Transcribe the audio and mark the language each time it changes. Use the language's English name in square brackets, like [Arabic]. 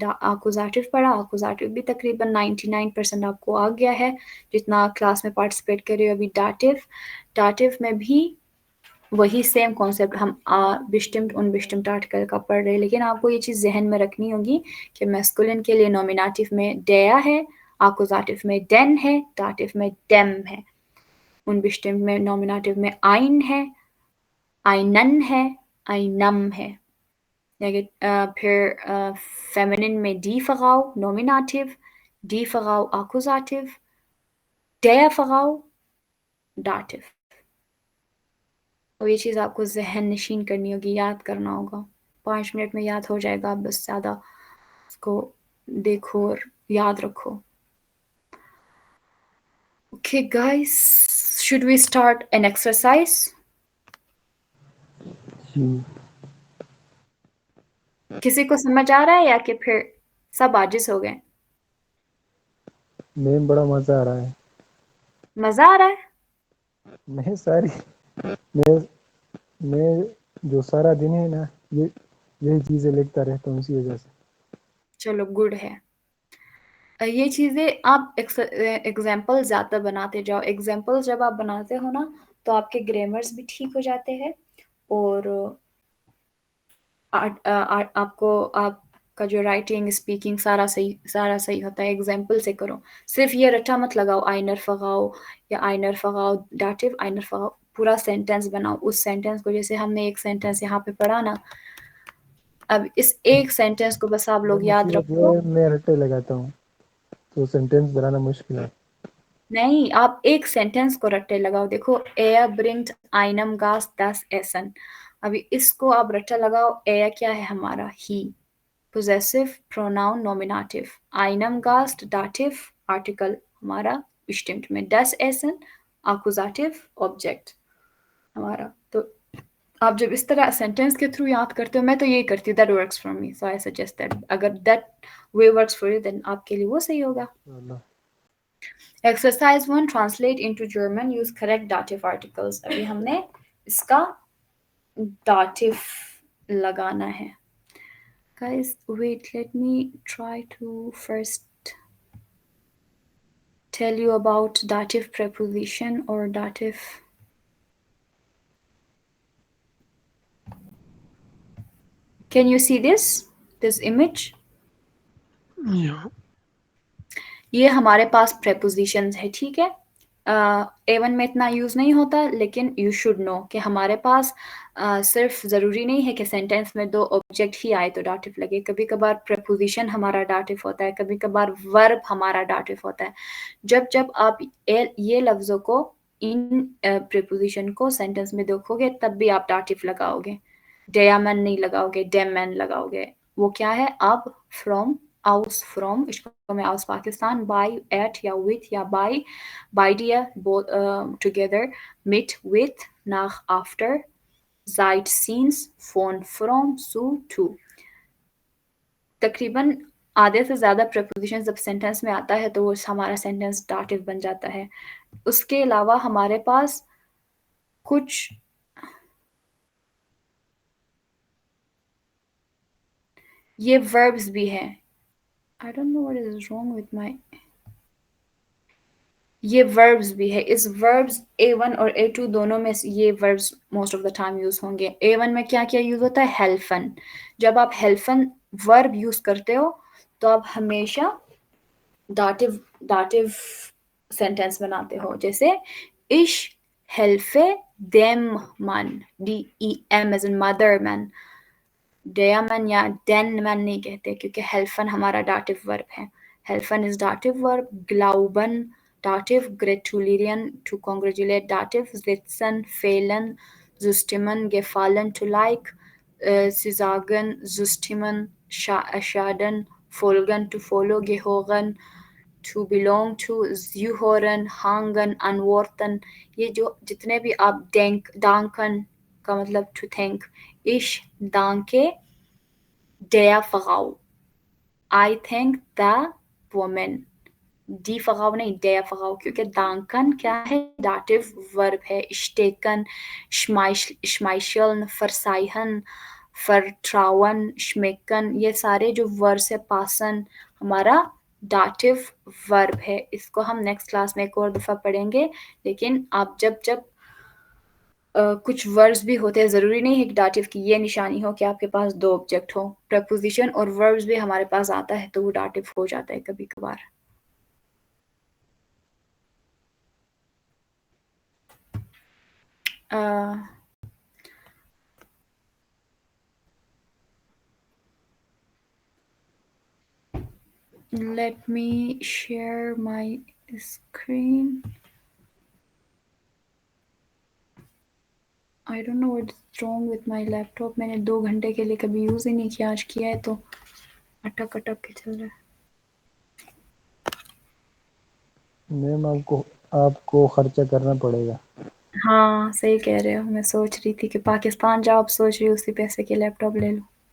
[Hindi] आकुजाटिव पढ़ा, आकुजाटिव भी तकरीबन 99% आपको आ गया है जितना क्लास में पार्टिसिपेट कर रहे हो। अभी दाटिव में भी वही सेम कॉन्सेप्ट हम बिस्टिम्ड उनबिस्टिम्ड आर्टिकल का पढ़ रहे हैं, लेकिन आपको ये चीज़ जहन में रखनी होगी कि मैस्कुलिन के लिए नॉमिनेटिव में डेया है, आकुजाटिव में den है, दाटिव में dem है। unbestimmt में नॉमिनेटिव में ein है, einen है, einem है। फिर फेमिनिन में [German] die Frau [Hindi] nominative, die Frau Akkusativ, [German] der Frau [Hindi] दाटिव। और ये चीज़ आपको ज़हन नशीन करनी होगी, याद करना होगा। 5 मिनट में याद हो जाएगा, बस ज़्यादा इसको देखो और याद रखो। [English] Okay guys, should we start an exercise? [Hindi] जी किसी को समझ आ रहा है या कि फिर सब आजिज़ हो गए? मैम बड़ा मज़ा आ रहा है। मज़ा आ रहा है? मैं सारी मैं जो सारा दिन है ना यही चीज़ें लिखता रहता हूँ इसी वजह से। चलो गुड है। ये चीज़ें आप एग्जाम्पल ज़्यादा बनाते जाओ। एग्जाम्पल जब आप बनाते हो ना तो आपके ग्रामर्स भी ठीक हो जाते हैं और आपका जो राइटिंग स्पीकिंग सारा सही होता है। एग्जाम्पल से करो, सिर्फ ये रट्टा मत लगाओ आइनर फगाओ या आइनर फगाओ डाटिव आइनर फगाओ। पूरा सेंटेंस बनाओ। उस सेंटेंस को, जैसे हमने एक सेंटेंस यहाँ पे पढ़ा ना, अब इस एक सेंटेंस को बस आप लोग याद मुसीबत रखो। ये मैं रट्टे लगाता हूँ तो सेंटेंस बनाना मुश्किल है। नहीं, आप एक सेंटेंस को रट्टे लगाओ। देखो, [German] er bringt einem Gast das Essen। [Hindi] अभी इसको आप रट्टा लगाओ। er क्या है हमारा? [English] he, possessive pronoun nominative, [German] einem Gast [English] dative article हमारा bestimmt में, [German] das Essen [English] accusative object हमारा। [Hindi] तो आप जब इस तरह सेंटेंस के थ्रू याद करते हो, मैं तो यही करती हूँ, [English] that works for me, so I suggest that। [Hindi] अगर [English] that way works for you, then [Hindi] आपके लिए वो सही होगा। [English] Exercise 1, translate into German, use correct dative articles। [Hindi] अभी हमने इसका dative लगाना है। [English] Guys, wait, let me try to first tell you about dative preposition or dative. Can you see this image? [German] Ja. [Hindi] ये हमारे पास prepositions है, ठीक है। A1 में इतना यूज़ नहीं होता, लेकिन [English] you should know [Hindi] कि हमारे पास सिर्फ ज़रूरी नहीं है कि सेंटेंस में 2 ऑब्जेक्ट ही आए तो डाटिव लगे। कभी कभार preposition हमारा डाटिव होता है, कभी कभार verb हमारा डाटिव होता है। जब जब आप ये लफ्ज़ों को, इन preposition को सेंटेंस में देखोगे, तब भी आप डाटिव लगाओगे। [German] der Mann [Hindi] नहीं लगाओगे, [German] dem man [Hindi] लगाओगे। वो क्या है? [English] अब, from, aus, from, [Hindi] इसको मैं [English] aus Pakistan, by, at या with या by dir, both together, mit, with, nach, after, seit, since, von, from, zu, to। [Hindi] तकरीबन आधे से ज़्यादा prepositions जब सेंटेंस में आता है तो वो हमारा सेंटेंस डाटिव बन जाता है। उसके अलावा हमारे पास कुछ ये verbs भी हैं। [English] I don't know what is wrong with my, [Hindi] ये verbs भी है। इस verbs A1 और A2 दोनों में ये verbs [English] most of the time [Hindi] use होंगे। A1 में क्या क्या यूज होता है? [German] helfen। [Hindi] जब आप helfen verb यूज करते हो तो आप हमेशा दाटिव सेंटेंस बनाते हो। [German] जैसे ich helfe dem Mann, dem [English] as in mother man। [German] der Mann [Hindi] या [German] den Mann [Hindi] नहीं कहते, क्योंकि helfen हमारा dative verb है। [German] helfen is dative verb, glauben dative, gratulieren [English] to congratulate [German] dative, sitzen, fehlen, zustimmen, gefallen to like, sie sagen, zustimmen, schaden, folgen [English] to follow, [German] gehören [English] to belong to, [German] zuhören, hangen, antworten। [Hindi] ये जो जितने भी आप danken का मतलब to thank, [German] ich danke der Frau, [English] I thank the woman, [German] die Frau [Hindi] नहीं, [German] der Frau, [Hindi] क्योंकि danken क्या है? [German] dative verb है। stecken, schmeicheln, verzeihen, vertrauen, schmecken, ये सारे जो वर्ड्स है, passen हमारा dative verb है। [Hindi] इसको हम नेक्स्ट क्लास में एक और दफ़ा पढ़ेंगे। लेकिन आप जब कुछ वर्ब्स भी होते हैं, ज़रूरी नहीं है कि डाटिव की ये निशानी हो कि आपके पास 2 ऑब्जेक्ट हो। प्रपोजिशन और वर्ब्स भी हमारे पास आता है तो वो डाटिव हो जाता है कभी कभार। [English] let me share my screen. I don't know what's wrong with my laptop. [Hindi] मैंने 2 घंटे के लिए कभी यूज़ ही नहीं किया, आज किया है तो अटक के चल रहा है। मैम आपको खर्चा करना पड़ेगा। हाँ सही कह रहे हो। मैं सोच रही थी कि पाकिस्तान जाओ, अब सोच रही हूँ उसी पैसे के लैपटॉप ले लूँ।